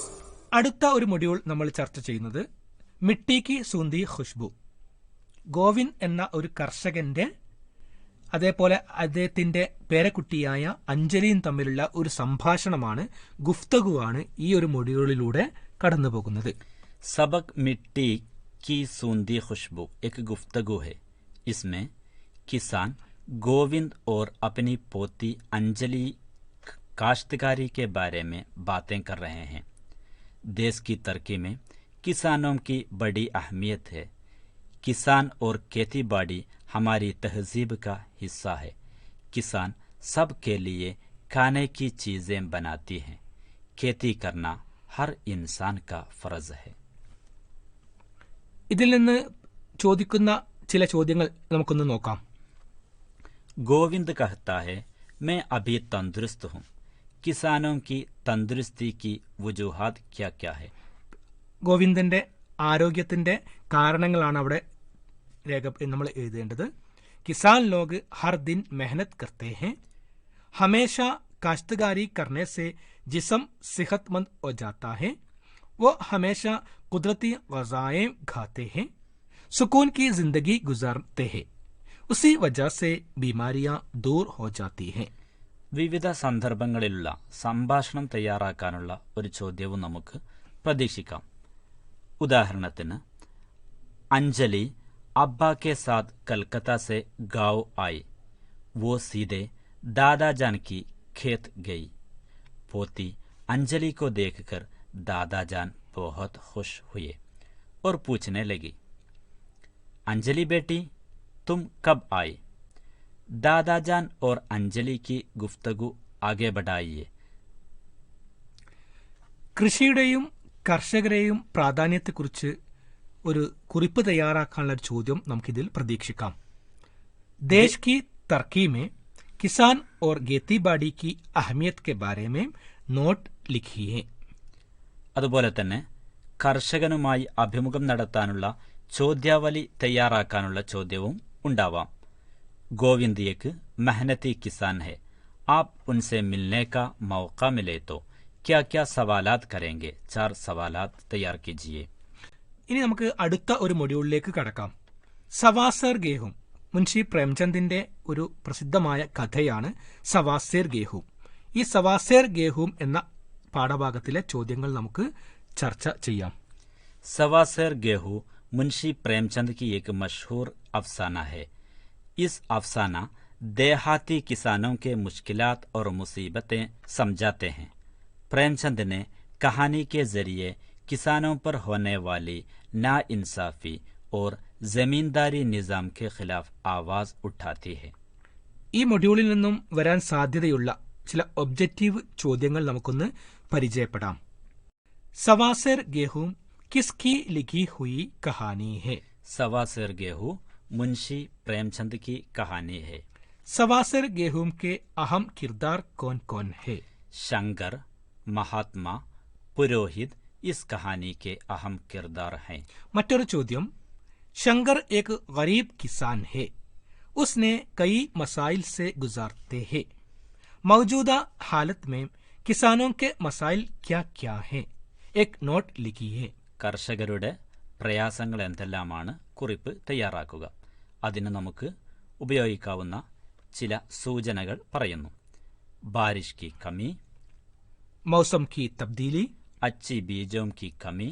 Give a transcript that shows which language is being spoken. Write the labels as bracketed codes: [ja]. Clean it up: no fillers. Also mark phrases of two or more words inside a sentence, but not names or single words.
[ml] അടുത്ത ഒരു മൊഡ്യൂൾ നമ്മൾ ചർച്ച ചെയ്യുന്നത് മിട്ടി കി സൂന്ദി ഖുഷ്ബു. ഗോവിന്ദ് എന്ന ഒരു കർഷകന്റെ അതേപോലെ അദ്ദേഹത്തിന്റെ പേരക്കുട്ടിയായ അഞ്ജലിയും തമ്മിലുള്ള ഒരു സംഭാഷണമാണ്, ഗുഫ്തഗുവാണ് ഈ ഒരു മൊഡ്യൂളിലൂടെ കടന്നു പോകുന്നത്. [ur] سبق مٹی کی سوندی خوشبو ایک گفتگو ہے. اس میں کسان گووند اور اپنی پوتی انجلی کاشتکاری کے بارے میں باتیں کر رہے ہیں. دیش کی ترقی میں کسانوں کی بڑی اہمیت ہے. کسان اور کھیتی باڑی ہماری تہذیب کا حصہ ہے. کسان سب کے لیے کھانے کی چیزیں بناتی ہیں. کھیتی کرنا ہر انسان کا فرض ہے. [ml] ഇതിൽ നിന്ന് ചോദിക്കുന്ന ചില ചോദ്യങ്ങൾ നമുക്കൊന്ന് നോക്കാം. [ur] گووند کہتا ہے، میں ابھی تندرست ہوں. کسانوں کی تندرستی کی وجوہات کیا کیا ہے? [ml] ഗോവിന്ദന്റെ ആരോഗ്യത്തിന്റെ കാരണങ്ങളാണ് അവിടെ നമ്മൾ എഴുതേണ്ടത്. [ur] کسان لوگ ہر دن محنت کرتے ہے. ہمیشہ کاشتکاری کرنے سے جسم صحت مند ہو جاتا ہے. وہ ہمیشہ قدرتی غذائیں کھاتے ہیں، سکون کی زندگی گزارتے ہیں. اسی وجہ سے بیماریاں دور ہو جاتی ہیں. [ml] വിവിധ സന്ദർഭങ്ങളിലുള്ള സംഭാഷണം തയ്യാറാക്കാനുള്ള ഒരു ചോദ്യവും നമുക്ക് പ്രതീക്ഷിക്കാം. ഉദാഹരണത്തിന്, [ur] انجلی ابا کے ساتھ کلکتہ سے گاؤں آئی. وہ سیدھے دادا جان کی کھیت گئی. پوتی انجلی کو دیکھ کر دادا جان بہت خوش ہوئے اور پوچھنے لگی، انجلی بیٹی تم کب آئی? دادا جان اور انجلی کی گفتگو آگے بڑھائیے. [ml] കൃഷിയുടെയും കർഷകരെയും പ്രാധാന്യത്തെക്കുറിച്ച് ഒരു കുറിപ്പ് തയ്യാറാക്കാനുള്ള ഒരു ചോദ്യം നമുക്കിതിൽ പ്രതീക്ഷിക്കാം. [ur] دیش کی ترقی میں کسان اور کھیتی باڑی کی اہمیت کے بارے میں نوٹ لکھیے. [ml] അതുപോലെ തന്നെ കർഷകനുമായി അഭിമുഖം നടത്താനുള്ള ചോദ്യാവലി തയ്യാറാക്കാനുള്ള ചോദ്യവും ഉണ്ടാവാം. [ur] گووند ایک محنتی کسان ہے. آپ ان سے ملنے کا موقع ملے تو کیا کیا سوالات کریں گے? 4 سوالات تیار کیجیے. [ml] ഇനി നമുക്ക് അടുത്ത ഒരു മൊഡ്യൂളിലേക്ക് കടക്കാം. സവാസർ ഗേഹൂം. മുൻഷി പ്രേംചന്ദിന്റെ ഒരു പ്രസിദ്ധമായ കഥയാണ് സവാസേർ ഗേഹൂം. ഈ സവാസേർ ഗേഹൂം എന്ന പാഠഭാഗത്തിലെ ചോദ്യങ്ങൾ നമുക്ക് ചർച്ച ചെയ്യാം. [ur] سواسیر گیہوں منشی پریم چند کی ایک مشہور افسانہ ہے. اس افسانہ دیہاتی کسانوں کے مشکلات اور مصیبتیں سمجھاتے ہیں. پریم چند نے کہانی کے ذریعے کسانوں پر ہونے والی ناانصافی اور زمینداری نظام کے خلاف آواز اٹھاتی ہے. [ml] ഈ മൊഡ്യൂളിൽ നിന്നും വരാൻ സാധ്യതയുള്ള ചില ഒബ്ജക്റ്റീവ് ചോദ്യങ്ങൾ നമുക്കൊന്ന് പരിചയപ്പെടാം. [ur] سواسیر گیہوں کس کی لکھی ہوئی کہانی ہے. سواسیر گیہوں منشی پریم چند کی کہانی ہے. سواسر گیہوں کے اہم کردار کون کون ہے? شنکر، مہاتما، پروہت اس کہانی کے اہم کردار ہیں. [ml] മറ്റൊരു ചോദ്യം, [ur] شنکر ایک غریب کسان ہے. اس نے کئی مسائل سے گزارتے ہیں. موجودہ حالت میں کسانوں کے مسائل کیا کیا ہیں? ایک نوٹ لکھیے. [ml] കർഷകരുടെ പ്രയാസങ്ങൾ എന്തെല്ലാമാണ് കുറിപ്പ് തയ്യാറാക്കുക. അതിന് നമുക്ക് ഉപയോഗിക്കാവുന്ന ചില സൂചനകൾ പറയുന്നു. [ur] بارش کی کمی, موسم کی تبدیلی, اچھی بیجوں کی کمی